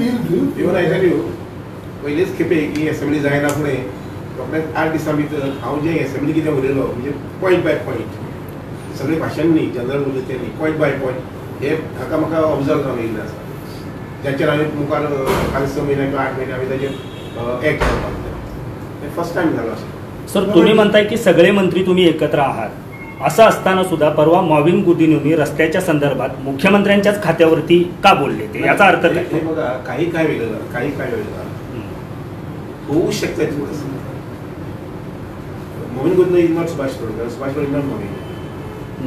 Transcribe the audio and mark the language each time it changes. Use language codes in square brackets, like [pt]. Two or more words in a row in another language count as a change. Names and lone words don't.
[en] even I tell you [kok] पयलीच खेपे ही असेंब्ली जायना फुडें रोखडेंच 8 दिसां भितर हांव जे असेंब्ली कितें उलयलो म्हणजे [en] point by point [kok] सगळे भाशण न्ही, जनरल उलयते न्ही, [en] point by point [kok] हे म्हाका ऑब्जर्व जावन येयल्लें आसा. ज्याचेर हांवें मुखार फाल्यां 6 म्हयने किंवा 8 म्हयने हांवें ताचेर एक्ट करपाक जाय. हे [en] first time [kok] जालो अशें. [mr] सर, तुम्ही म्हणताय की सगळे मंत्री तुम्ही एकत्र आहात. असं असताना सुद्धा परवा मॉविन गुदिन्होंनी रस्त्याच्या संदर्भात मुख्यमंत्र्यांच्याच खात्यावरती का बोलले ते, याचा अर्थ काय? हे बघा, काही काय वेगळं होऊ शकतं. [en] मॉविन गुदिन्हो इज नॉट सुभाष तोडकर, सुभाष तोडकर नॉट मॉविन.